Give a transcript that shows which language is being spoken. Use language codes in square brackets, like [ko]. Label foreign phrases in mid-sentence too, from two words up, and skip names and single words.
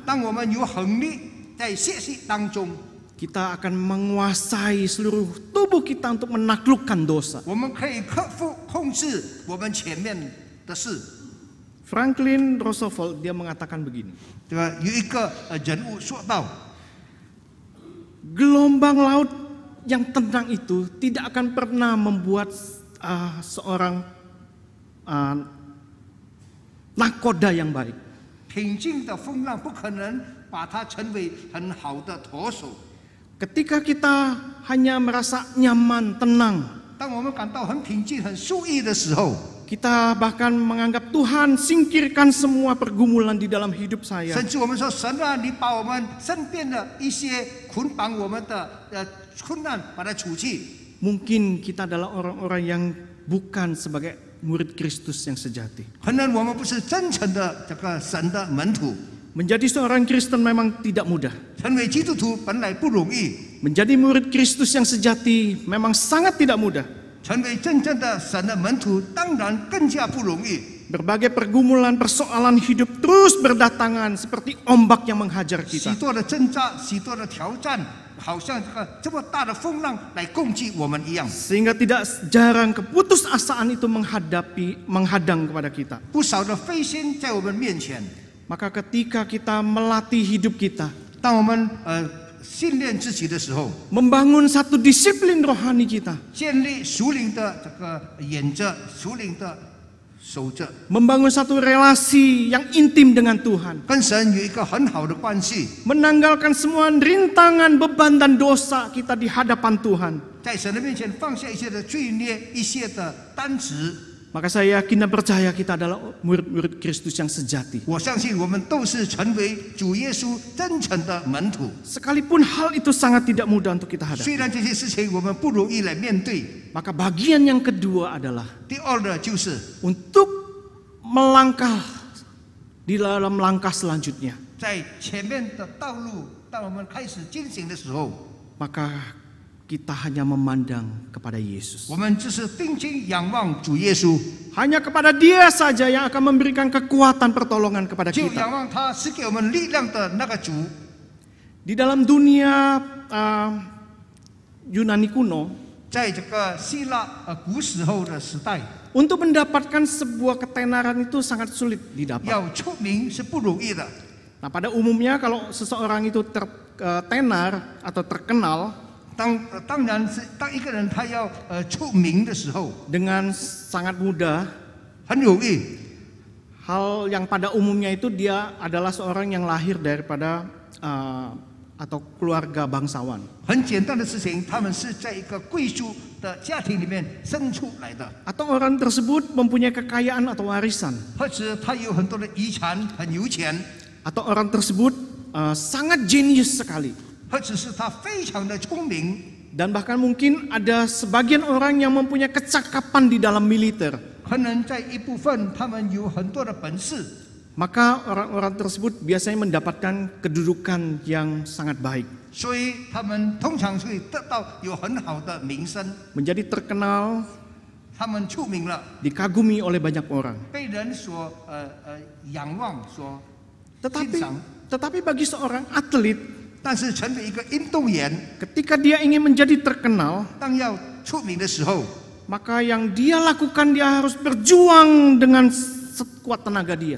[zh] 当我们有恒力在学习当中， [id] kita akan menguasai seluruh tubuh kita untuk menaklukkan dosa. [zh] 我们可以克服控制我们前面的事。 [id] Franklin Roosevelt dia mengatakan begini, [zh] 这个有一个人物说到， [id] gelombang laut yang tenang itu tidak akan pernah membuat seorang nakoda yang baik. [zh] 平静的风浪不可能把它成为很好的舵手。 [id] Ketika kita hanya merasa nyaman, tenang, [zh] 当我们感到很平静、很舒逸的时候， [id] kita bahkan menganggap Tuhan singkirkan semua pergumulan di dalam hidup saya. [zh] 甚至我们说神啊，你把我们身边的一些捆绑我们的困难把它除去。 [id] Mungkin kita adalah orang-orang yang bukan sebagai murid Kristus yang sejati. [zh] 可能我们不是真诚的这个神的门徒。 [id] Menjadi seorang Kristen memang tidak mudah. [zh] 成为基督徒本来不容易， [id] Menjadi murid Kristus yang sejati memang sangat tidak mudah. [zh] 成为真正的神的门徒当然更加不容易。 [id] Berbagai pergumulan, persoalan hidup terus berdatangan seperti ombak yang menghajar [zh] 许 [id] kita. [zh] 多的挣扎，许多的挑战，好像这么大的风浪来攻击我们一样。 [id] Sehingga tidak jarang keputusasaan itu menghadang kepada kita. [zh] 不少的灰心在我们面前。 [id] Maka ketika kita melatih hidup kita, [zh] 当我们训练自己的时候， [id] membangun satu disiplin rohani kita, [zh] 建立属灵的这个眼着，属灵的守着， [id] membangun satu relasi yang intim dengan Tuhan, [zh] 跟神有一个很好的关系， [id] menanggalkan semua rintangan, beban dan dosa kita di hadapan Tuhan. [zh] 在神的面前放下一些的罪孽，一些的担子。 [id] Maka saya yakin dan percaya kita adalah murid-murid Kristus yang sejati. [zh] 我相信我们都是成为主耶稣真诚的门徒。 [id] Sekalipun hal itu sangat tidak mudah untuk kita hadapi. [zh] 虽然这些事情我们不容易来面对， [id] Maka bagian yang kedua adalah [zh] 第二呢，就是 [id] untuk melangkah di dalam langkah selanjutnya. [zh] 在前面的道路，当我们开始进行的时候， [id] maka kita hanya memandang kepada Yesus. [zh] 我们只是定睛仰望主耶稣， [id] Hanya kepada Dia saja yang akan memberikan kekuatan pertolongan kepada [zh] 就 [id] kita. [zh] 仰望他是给我们力量的那个主。 [id] Di dalam dunia Yunani kuno, [zh] 在这个希腊古时候的时代， [id] untuk mendapatkan sebuah ketenaran itu sangat sulit didapat. [zh] 要出名是不容易的。 [id] Nah, pada umumnya kalau seseorang itu tenar atau terkenal [zh] 当然是当一个人他要出名的时候， [id] dengan sangat mudah, [zh] 很容易。 [id] hal yang pada umumnya itu dia adalah seorang yang lahir daripada atau keluarga bangsawan. [zh] 很简单的事情，他们是在一个贵族的家庭里面生出来的， [id] Atau orang tersebut mempunyai kekayaan atau warisan. [zh] 或者他有很多的遗产，很有钱， [id] Atau orang tersebut sangat jenius sekali. [zh] 或者是他非常的聪明， [id] Dan bahkan mungkin ada sebagian orang yang mempunyai kecakapan di dalam militer. [zh] 可能在一部分他们有很多的本事， [id] Maka orang-orang tersebut biasanya mendapatkan kedudukan yang sangat baik. [zh] 所以他们通常会得到有很好的名声， [id] Menjadi terkenal, [zh] 他们出名了， [id] dikagumi oleh banyak orang. [zh] 被人所仰望，所欣赏。 [id] Tetapi bagi seorang atlet, [zh] 但是成为一个运动员， [id] ketika dia ingin menjadi terkenal, [zh] 当要出名的时候， [id] maka yang dia lakukan dia harus berjuang dengan sekuat tenaga dia.